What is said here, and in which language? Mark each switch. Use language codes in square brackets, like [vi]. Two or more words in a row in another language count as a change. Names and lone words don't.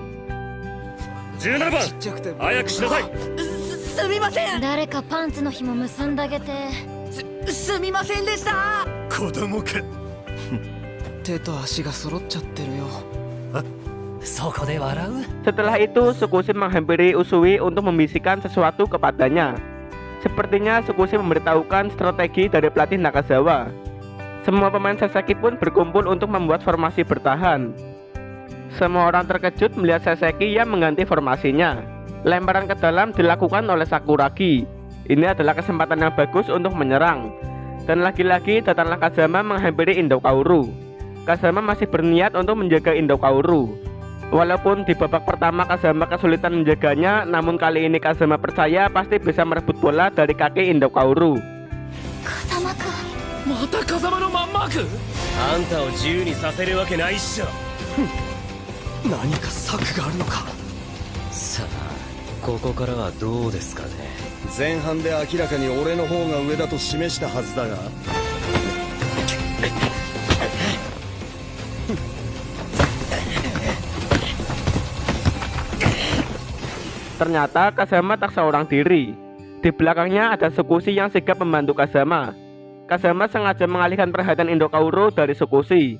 [ja] 17 番早くしなさい。すみません。誰かパンツの紐結んであげて。すみませんでした。子供か。手と足が揃っちゃってるよ。そこで笑う。 [id] Setelah itu Tsukushi menghampiri Usui untuk membisikkan sesuatu kepadanya. Sepertinya Tsukushi memberitahukan strategi dari pelatih Nakazawa. Semua pemain Saseki pun berkumpul untuk membuat formasi bertahan. Semua orang terkejut melihat Saseki yang mengganti formasinya. Lemparan ke dalam dilakukan oleh Sakuragi. Ini adalah kesempatan yang bagus untuk menyerang. Dan lagi-lagi datanglah Kazama menghampiri Indokaoru. Kazama masih berniat untuk menjaga Indokaoru. Walaupun di babak pertama Kazama kesulitan menjaganya, namun kali ini Kazama percaya pasti bisa merebut bola dari kaki Indokaoru. [ja] また風間のまんまく。あんたを自由にさせるわけないっしょ。何か策があるのか。さあここからはどうですかね。前半で明らかに俺の方が上だと示したはずだが。 [id] Ternyata Kazama tak seorang diri. Di belakangnya ada Tsukushi yang sigap membantu Kazama. Kazama sengaja mengalihkan perhatian Indokaoru dari Tsukushi.